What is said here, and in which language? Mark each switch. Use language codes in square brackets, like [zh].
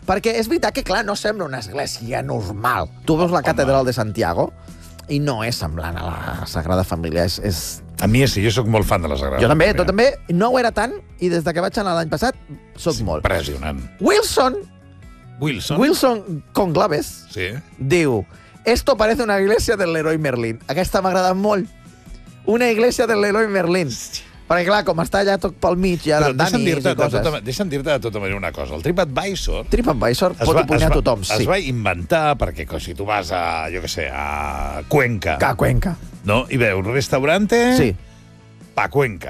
[ca] Perquè és veritat que, clar, no sembla una església normal. Tu veus la catedral de Santiago i no és semblant a la Sagrada Família. És... A mi sí, jo sóc molt fan de la Sagrada Jo també, tu també. No ho era tant i des que vaig anar l'any passat, sóc sí, molt. Impressionant. Wilson Conclaves sí. [es] diu esto parece una iglesia del Leroy Merlin. [ca] Aquesta m'agrada molt. [es] Una iglesia del Leroy Merlin. [ca] Perquè clar, com està allà tot pel mig, hi ha d'andanis i coses. Deixa'm dir-te de tota manera una cosa. El TripAdvisor... TripAdvisor pot apunyar a tothom, sí. Es va inventar perquè si tu vas a, jo què sé, a Cuenca... A Cuenca. No? I veu, un restaurante... Sí. Pa Cuenca.